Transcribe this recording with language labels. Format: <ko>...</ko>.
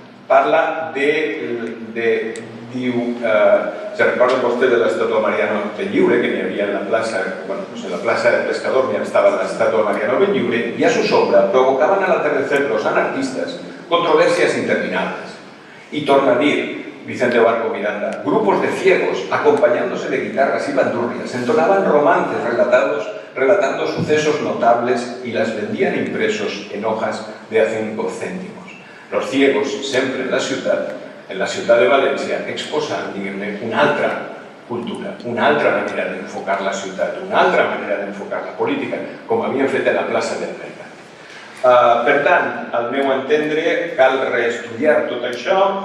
<ca>parla diu, se recorda vostè de l'estàtua Mariano Benlliure, que n'hi havia en la plaça, bueno,</ca> <es>pues en la plaza del pescador</es> <ca>n'hi estava l'estàtua Mariano Benlliure,</ca> <es>y a su sombra provocaban al atardecer los anarquistas controversias interminables. Y</es> <ca>torna a dir</ca> <es>Vicente Barco Miranda: grupos de ciegos, acompañándose de guitarras y bandurrias, entonaban romances relatando sucesos notables y las vendían impresos en hojas de a 5 céntimos. Los ciegos,</es> <ca>sempre en la ciutat de València, exposen, diguem-ne, una altra cultura, una altra manera d'enfocar la ciutat, una altra manera d'enfocar la política, com havien fet a la plaça del Mercat. Per tant, al meu entendre, cal reestudiar tot això.</ca>